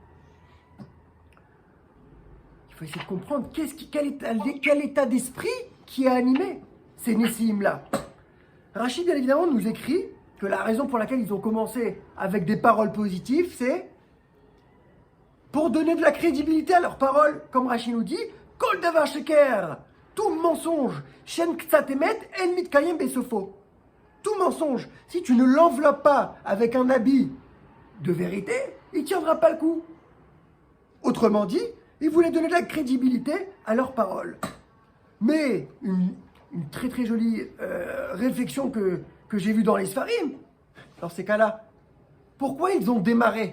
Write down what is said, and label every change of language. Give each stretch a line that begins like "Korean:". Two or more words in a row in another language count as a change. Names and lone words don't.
French: Il faut essayer de comprendre quel état d'esprit qui a animé ces Nessim-là. Rachid, bien évidemment, nous écrit que la raison pour laquelle ils ont commencé avec des paroles positives, c'est pour donner de la crédibilité à leurs paroles. Comme Rachid nous dit,
Hebrew: כל דבר שקר,
French: tout mensonge,
Hebrew: שאין קצת אמת, אין מתקיים בסופו.
French: Tout mensonge, si tu ne l'enveloppes pas avec un habit de vérité, il ne tiendra pas le coup. Autrement dit, ils voulaient donner de la crédibilité à leurs paroles. Mais une très très jolie réflexion que j'ai vue dans les Sfarim, dans ces cas-là, pourquoi ils ont démarré?